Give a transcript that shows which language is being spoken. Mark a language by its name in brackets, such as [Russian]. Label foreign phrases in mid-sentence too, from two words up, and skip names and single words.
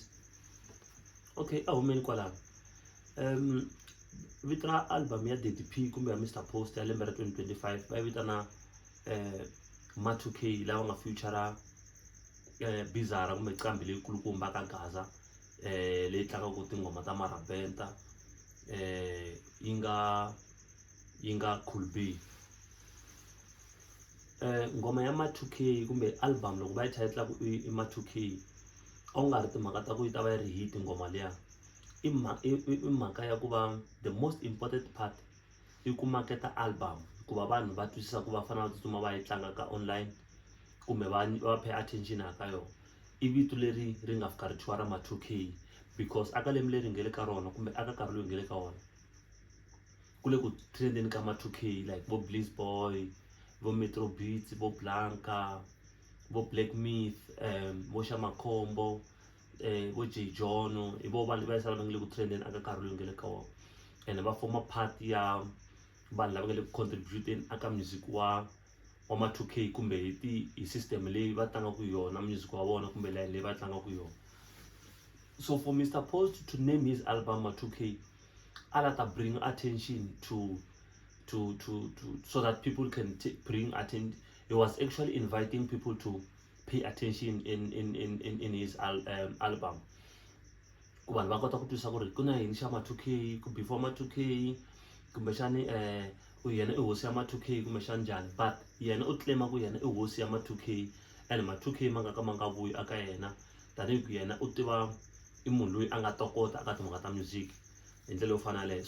[Tsonga] Okay, a humeni kwalano vito ra album ya Daddy P kumbe ya Mr Post ya lembe ra 2025 va yi vitana Ma2K lava nga feature Bizarra kumbe Nqambi leyi kulukumba ka Gaza leyi tlangaka tingoma ta Marabenta yi nga Cool B. Ngoma ya Ma2K kumbe album loko va yi title i Ma2K a ku nga ri timhaka ta ku yi ta va yi ri hit ngoma liya, i mhaka ya ku va [English] the most important part [Tsonga] i ku maketa album ku va vanhu va twisisa ku va fanele va tsutsuma va yi tlanga ka online kumbe va [English] pay attention [Tsonga] aka yona. I vito leri ri nga fika ri thyiwa ra Ma2K because aka lembe leri nge le ka rona kumbe aka nkarhi loyi nge le ka wona ku le ku trendeni ka Ma2K like vo Bliss Boy, vo Metro Beats, vo Blanca, vo Black Myth, vo Shamakhombo, vo J John, i vo vanhu va yisa lava nga le ku trendeni aka nkarhi loyi nge le ka wona and va forma part ya vanhu lava nga le ku contribute aka music wa Ma2K kumbe hi system leyi va tlangaka yona music wa vona kumbe line leyi va tlangaka yona. [English] So for Mr Post to name his album Ma2K [Tsonga] a la ta [English] bring attention to so that people can bring attention. He was actually inviting people to pay attention in his album [Tsonga] ku vanhu va kota ku twisisa ku ri ku na yini xa Ma2K ku before Ma2K kumbe xani yena i hosi ya Ma2K kumbe xana njhani, but yena u claim ku yena i hosi ya Ma2K and Ma2K ma nga ka ma nga vuyi aka yena tanihi ku yena u tiva i munhu loyi a nga tokota aka timhaka ta music hi ndlela yo fana yaleyo.